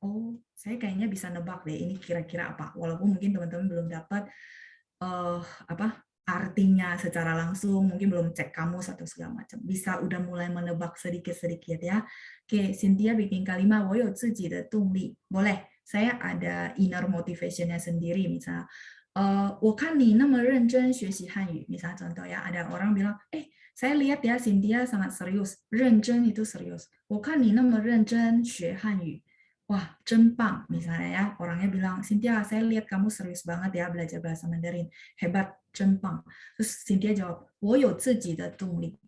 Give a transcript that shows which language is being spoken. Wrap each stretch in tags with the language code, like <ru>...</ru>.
<id>Oh, saya kayaknya bisa nebak deh ini kira-kira apa. Walaupun mungkin teman-teman belum dapat artinya secara langsung, mungkin belum cek kamus atau segala macam. Bisa udah mulai menebak sedikit-sedikit ya. Oke, Cynthia bikin kalimat</id> <zh>我有自己的动力.</zh> <id>Boleh, saya ada inner motivation-nya sendiri.</id> <zh>Misalnya, 我看你那么认真学习汉语.</zh> <id>Misalnya contoh ya, ada orang bilang, saya lihat ya Cynthia sangat serius. 认真 itu serius.</id> <zh>我看你那么认真学汉语.Wah, 真棒.</zh> <id>Misalnya ya, orangnya bilang, Cynthia, saya lihat kamu serius banget ya belajar bahasa Mandarin. Hebat,</id> <zh>真棒.</zh> <id>Terus Cynthia jawab,</id> <zh>我有自己的动力.</zh>